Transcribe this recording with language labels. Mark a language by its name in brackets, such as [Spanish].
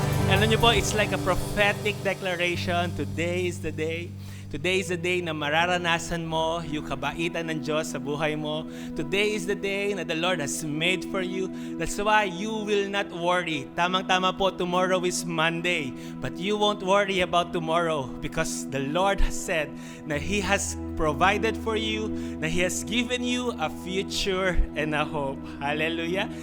[English] Alam niyo po, it's like a prophetic declaration. Today is the day. [Filipino] Today is the day na mararanasan mo yung kabaitan ng Diyos sa buhay mo. [English] Today is the day na the Lord has made for you. That's why you will not worry. Tamang-tama po, tomorrow is Monday. But you won't worry about tomorrow because the Lord has said na He has provided for you, na He has given you a future and a hope. Hallelujah.